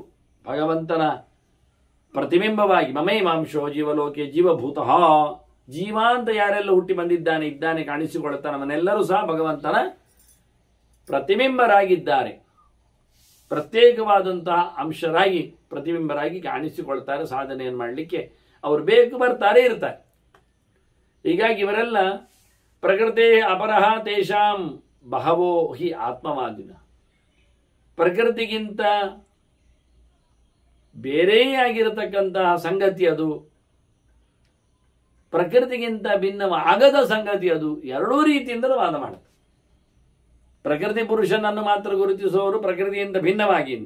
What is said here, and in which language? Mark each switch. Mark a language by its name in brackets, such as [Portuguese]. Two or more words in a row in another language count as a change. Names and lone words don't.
[Kannada] ಭಗವಂತನ ಪ್ರತಿಬಿಂಬವಾಗಿ [Sanskrit] ಮಮೈಮಾಂಶೋ ಜೀವಲೋಕೆ ಜೀವಭೂತಃ, [Kannada] ಜೀವ ಅಂತ ಯಾರೆಲ್ಲ ಹುಟ್ಟಿ ಇದ್ದಾನೆ ಕಾಣಿಸಿಕೊಳ್ಳುತ್ತಾನೆ, ಅವನೆಲ್ಲರೂ ಸಹ ಭಗವಂತನ ಪ್ರತಿಬಿಂಬರಾಗಿದ್ದಾರೆ. ಪ್ರತ್ಯೇಕವಾದಂತಹ ಅಂಶರಾಗಿ ಪ್ರತಿಬಿಂಬರಾಗಿ ಕಾಣಿಸಿಕೊಳ್ತಾರೆ. ಸಾಧನೆಯನ್ನು ಮಾಡಲಿಕ್ಕೆ ಅವರು ಬರ್ತಾರೆ, ಇರ್ತಾರೆ. ಹೀಗಾಗಿ ಇವರೆಲ್ಲ [Sanskrit] ಪ್ರಕೃತಿ ಅಪರಹ ತೇಷಾಂ ಬಹವೋ ಹಿ ಆತ್ಮವಾದಿನ, [Kannada] ಪ್ರಕೃತಿಗಿಂತ ಬೇರೆ ಆಗಿರತಕ್ಕಂತಹ ಸಂಗತಿ ಅದು, ಪ್ರಕೃತಿಗಿಂತ ಭಿನ್ನವಾಗದ ಸಂಗತಿ ಅದು. ಎರಡೂ ರೀತಿಯಿಂದಲೂ ವಾದ ಮಾಡುತ್ತೆ. ಪ್ರಕೃತಿ ಪುರುಷನನ್ನು ಮಾತ್ರ ಗುರುತಿಸುವವರು ಪ್ರಕೃತಿಯಿಂದ ಭಿನ್ನವಾಗಿ ಅಂತ.